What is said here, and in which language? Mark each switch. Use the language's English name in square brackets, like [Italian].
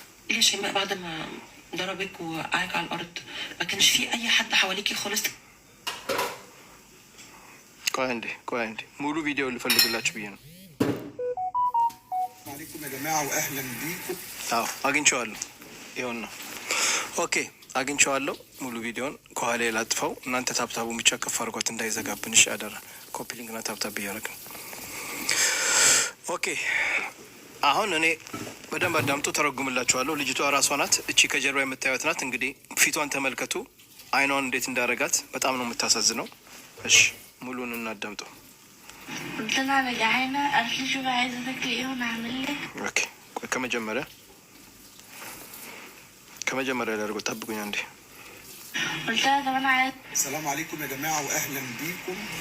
[Arabic] ليش شيماء بعد ما ضربك وقعك على الارض ما كانش في اي حد حواليكي خالص؟ [Amharic] ቆይ አንዴ ሙሉ ቪዲዮ ልፈልግላችሁ ብዬ ነው። [Arabic] عليكم يا جماعة وأهلا بيكم. [Amharic] አግኝቼዋለሁ። ይኸውና ኦኬ አግኝቼዋለሁ። ሙሉ ቪዲዮን ከኋላ ላጥፈው። እናንተ ታብታቡን ብቻ ከፍ አድርጓት እንዳይዘጋብን። እሺ አደራ። ኮፒ ሊንክና ታብታብ እያደረግን ኦኬ። አሁን እኔ በደንብ አዳምጡ፣ ተረጉምላችኋለሁ። ልጅቷ ራሷ ናት። እቺ ከጀርባ የምታዩት ናት። እንግዲህ ፊቷን ተመልከቱ፣ አይኗን እንዴት እንዳረጋት በጣም ነው የምታሳዝነው። እሺ ሙሉን እናዳምጠው። [Arabic] قلت لها رجعينا قالت لي شوفي عايزه تاكلي ايه وانا اعمل لك. اوكي كمجمرة لا رجل طبقوا عندي. قلت لها طب انا عايز. السلام عليكم يا جماعه واهلا بيكم.